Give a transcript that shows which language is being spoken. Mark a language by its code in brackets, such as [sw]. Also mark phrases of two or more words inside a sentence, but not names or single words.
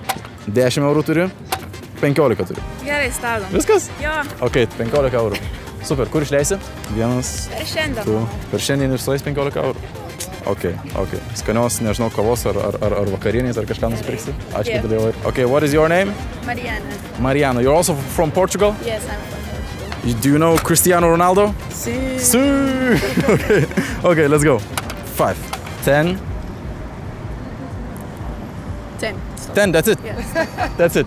[lt] 10 eurų turi. 15 turi. Gerai, stabdom. Viskas? Jo. Ok, 15 eurų. Super. Kur išleisi? Vienas. Per šiandien. Tu. Per šiandien išleis 15 eurų. Ok. Skanios, nežinau, kavos ar vakarienės ar kažką nusipirksi. Ačiū, kad dalyvavai. [en] Ok, what is your name? Mariana. Mariana. You're also from Portugal? Yes, I'm from Portugal. Do you know Cristiano Ronaldo? Sí. Okay, let's go. 5, 10. 10. 10, that's it? Yes. That's it.